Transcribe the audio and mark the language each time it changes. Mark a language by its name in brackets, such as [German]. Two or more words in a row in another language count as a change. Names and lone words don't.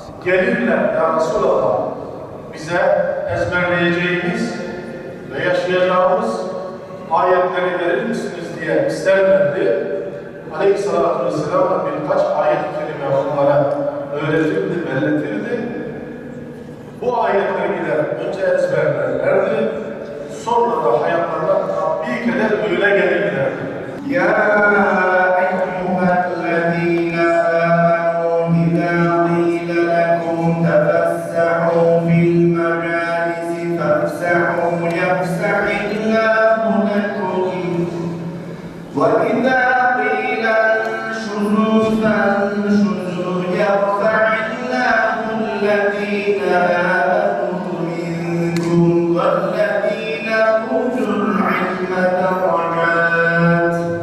[Turkish] gelirler [Arabic] يا رسول الله, [Turkish] bize ezberleyeceğimiz ve yaşayacağımız ayetleri verir misiniz diye isterlerdi. [Arabic] عليه الصلاة والسلام [Turkish] da birkaç ayet-i kerime onlara öğretirdi, belletirdi. Bu ayetleri gider önce ezberlerlerdi, sonra da hayatlarına tatbik eder, öyle gelirlerdi. [Arabic] يا أيها الذين آمنوا إذا قيل لكم تفسحوا في المجالس فافسحوا يفسح الله لكم وإذا قيل انشزوا فانشزوا يرفع الله الذين آمنوا منكم والذين أوتوا العلم درجات